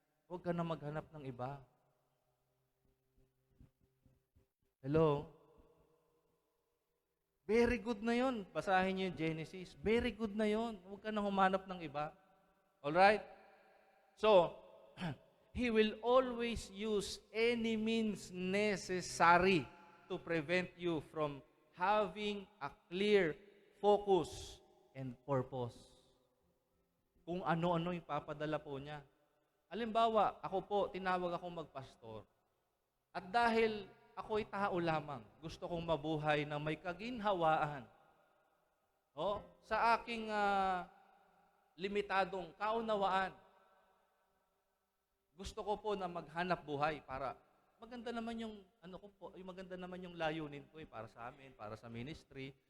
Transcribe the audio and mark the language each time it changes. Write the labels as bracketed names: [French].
[Filipino] Huwag ka na maghanap ng iba. [English] Hello? Very good [Filipino] na yon. Basahin niyo yung Genesis. Very good na yon. Huwag ka na humanap ng iba. [English] Alright? So, He will always use any means necessary to prevent you from having a clear focus and purpose. [Filipino] Kung ano-ano yung papadala po niya. Halimbawa, ako po, tinawag akong magpastor. At dahil ako'y tao lamang, gusto kong mabuhay na may kaginhawaan. Sa aking limitadong kaunawaan, gusto ko po na maghanap buhay para maganda naman yung maganda naman yung layunin ko para sa amin, para sa ministry.